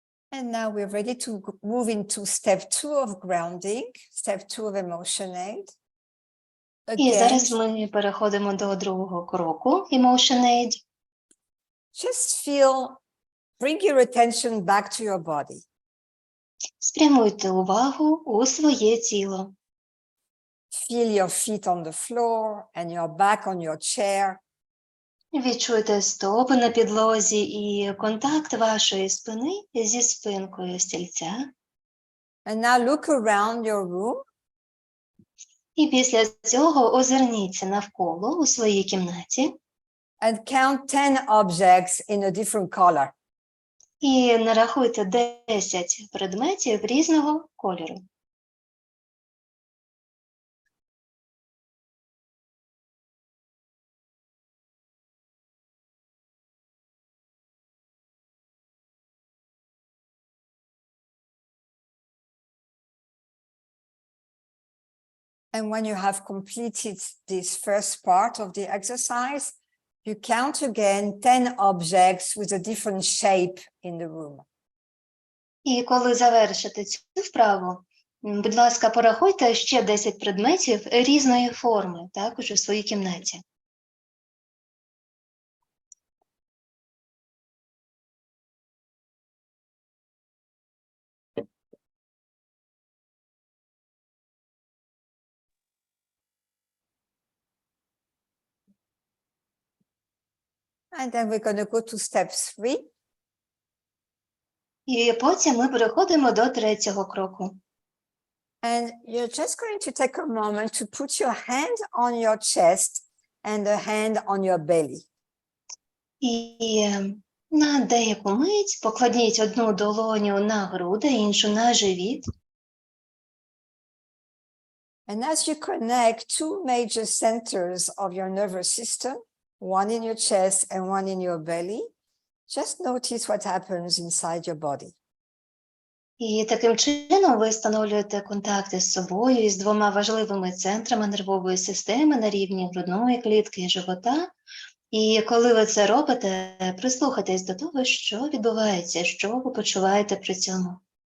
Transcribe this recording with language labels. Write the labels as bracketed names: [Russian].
[English] And now we're ready to move into step 2 of grounding, step 2 of EmotionAid. [Ukrainian] І зараз ми переходимо до другого кроку EmotionAid. [English] Just bring your attention back to your body. [Ukrainian] Спрямуйте увагу у своє тіло. [English] Feel your feet on the floor and your back on your chair. [Ukrainian] Відчуйте стопи на підлозі і контакт вашої спини зі спинкою стільця. [English] And now look around your room. [Ukrainian] І після цього озирніться навколо у своїй кімнаті. [English] And count 10 objects in a different color. [Ukrainian] І нарахуйте 10 предметів різного кольору. [English] And when you have completed this first part of the exercise, you count again 10 objects with a different shape in the room. [Ukrainian] І коли завершите цю вправу, будь ласка, порахуйте ще 10 предметів різної форми, також у своїй кімнаті. [English] And then we're going to go to step 3. [Ukrainian] І потім ми переходимо до третього кроку. [English] And you're just going to take a moment to put your hand on your chest and a hand on your belly. [Ukrainian] І на деяку мить покладіть одну долоню на груди, іншу на живіт. [English] And as you connect two major centers of your nervous system, one in your chest and one in your belly, just notice what happens inside your body. [Ukrainian] І таким чином ви встановлюєте контакти з собою і з двома важливими центрами нервової системи на рівні грудної клітки і живота. І коли ви це робите, прислухайтесь до того, що відбувається, що ви почуваєте при цьому.